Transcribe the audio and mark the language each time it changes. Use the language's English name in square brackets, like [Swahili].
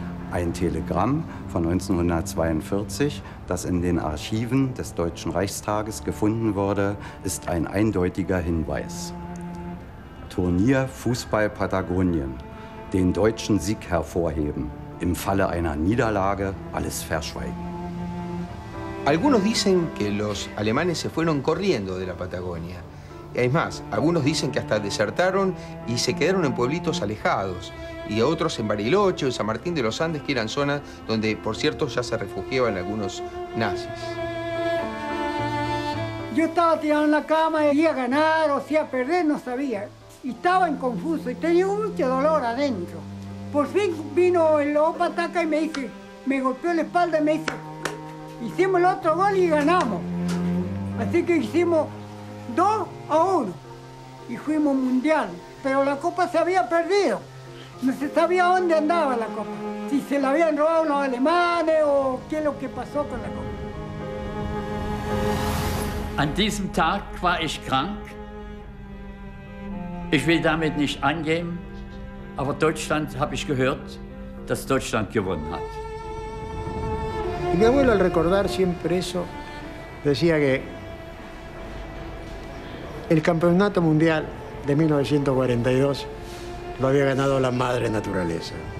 [German] Ein Telegramm von 1942, das in den Archiven des Deutschen Reichstages gefunden wurde, ist ein eindeutiger Hinweis. Turnier Fußball Patagonien. den deutschen Sieg hervorheben. Im Falle einer Niederlage alles verschweigen. [Spanish] Algunos dicen que los alemanes se fueron corriendo de la Patagonia. Es más, algunos dicen que hasta desertaron y se quedaron en pueblitos alejados. Y otros en Bariloche o en San Martín de los Andes, que eran zonas donde, por cierto, ya se refugiaban algunos nazis. Yo estaba tirado en la cama, y a ganar o si a perder, no sabía. Y estaba en confuso y tenía mucho dolor adentro. Por fin vino el lobo Pataca y me dice, me golpeó la espalda y me dice, hicimos el otro gol y ganamos. Así que hicimos 2-1 y fuimos mundial. Pero la copa se había perdido. No se sabía dónde andaba la copa. Si se la habían robado los alemanes o qué es lo que pasó con la copa. [German] An diesem Tag war ich krank. Ich will damit nicht angeben, aber Deutschland, habe ich gehört, dass Deutschland gewonnen hat. [Spanish] Y mi abuelo, al recordar siempre eso, decía que el campeonato mundial de 1942 lo había ganado la madre naturaleza.